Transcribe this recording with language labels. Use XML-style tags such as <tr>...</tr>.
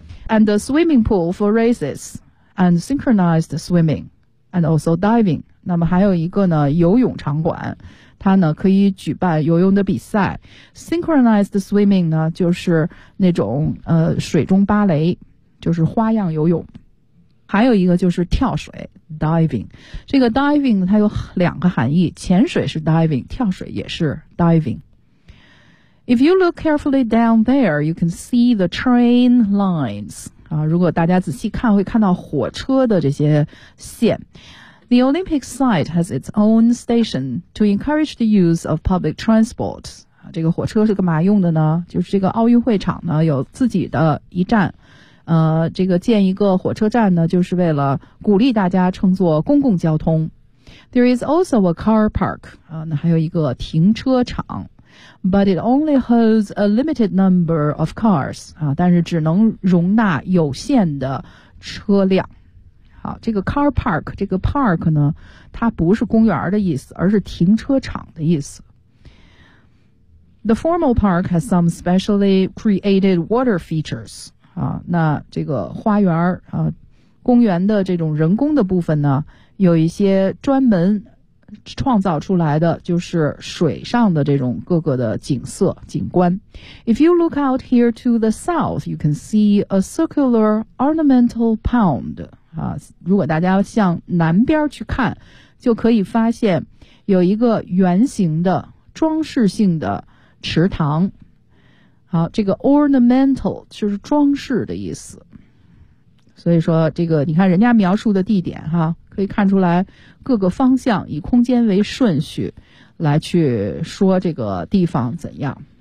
<en>And a swimming pool for races and synchronized swimming. And also diving.</en> <zh>那么还有一个呢，游泳场馆，它呢可以举办游泳的比赛。 Synchronized swimming 呢，就是那种水中芭蕾，就是花样游泳。还有一个就是跳水 ，diving。这个 diving 它有两个含义，潜水是 diving， 跳水也是 diving。</zh> <en>If you look carefully down there, you can see the train lines.</en> <zh>啊，如果大家仔细看，会看到火车的这些线。</zh> <en>The Olympic site has its own station to encourage the use of public transport.</en> <zh>啊，这个火车是干嘛用的呢？就是这个奥运会场呢，有自己的一站。这个建一个火车站呢，就是为了鼓励大家乘坐公共交通。</zh> <en>There is also a car park.</en> <zh>啊，那还有一个停车场。</zh> <en>But it only holds a limited number of cars.</en> <zh>啊，但是只能容纳有限的车辆。好，这个 car park， 这个 park 呢，它不是公园的意思，而是停车场的意思。</zh> <en>The formal park has some specially created water features.</en> <zh>啊，那这个花园啊，公园的这种人工的部分呢，有一些专门创造出来的就是水上的这种各个的景色景观。</zh> <en>If you look out here to the south, you can see a circular ornamental pond.</en> <zh>啊，如果大家向南边去看，就可以发现有一个圆形的装饰性的池塘。好，这个 ornamental 就是装饰的意思。所以说，这个你看人家描述的地点哈。可以看出来各个方向以空间为顺序来去说这个地方怎样。</zh>